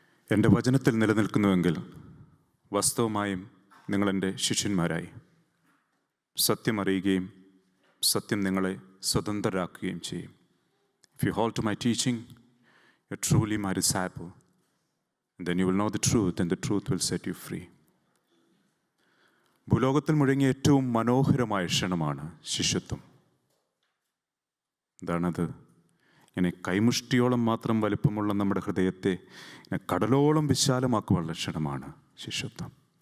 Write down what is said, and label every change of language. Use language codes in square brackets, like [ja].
[ml] എൻ്റെ വചനത്തിൽ നിലനിൽക്കുന്നുവെങ്കിൽ വാസ്തവമായും നിങ്ങളെൻ്റെ ശിഷ്യന്മാരായി. സത്യം അറിയുകയും സത്യം നിങ്ങളെ സ്വതന്ത്രരാക്കുകയും ചെയ്യും. [en] If you hold to my teaching, you're truly my disciple. And then you will know the truth, and the truth will set you free. [ml] ഭൂലോകത്തിൽ മുഴങ്ങിയ ഏറ്റവും മനോഹരമായ ക്ഷണമാണ് ശിഷ്യത്വം. എന്താണത്? ഇങ്ങനെ കൈമുഷ്ടിയോളം മാത്രം വലിപ്പമുള്ള നമ്മുടെ ഹൃദയത്തെ ഇങ്ങനെ കടലോളം വിശാലമാക്കുവാനുള്ള ക്ഷണമാണ് ശിഷ്യത്വം.